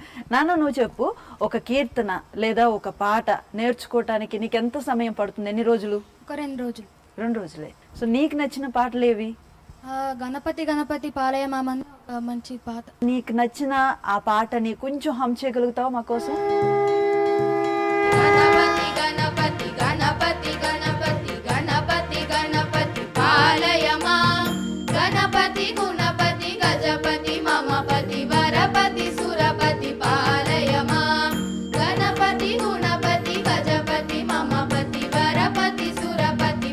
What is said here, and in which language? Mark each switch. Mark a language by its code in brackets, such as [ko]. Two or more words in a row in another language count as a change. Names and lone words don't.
[te] నాన్న, నువ్వు చెప్పు, ఒక కీర్తన లేదా ఒక పాట నేర్చుకోవటానికి నీకు ఎంత సమయం పడుతుంది? ఎన్ని రోజులు? ఒక 2 రోజులు. 2 రోజులే. సో నీకు నచ్చిన పాటలు ఏవి? [sa] గణపతి గణపతి పాలయ [te] మామన్న ఒక మంచి పాట. నీకు నచ్చిన ఆ పాటని కొంచెం హమ్ చేయగలుగుతావా మా కోసం? [sa] गणपति गणपति गणपति गणपति गणपति गणपति पालय मां गणपति गुणपति गजपति ममपति वरपति सुरपति पालय मां गणपति गुणपति गजपति ममपति वरपति सुरपति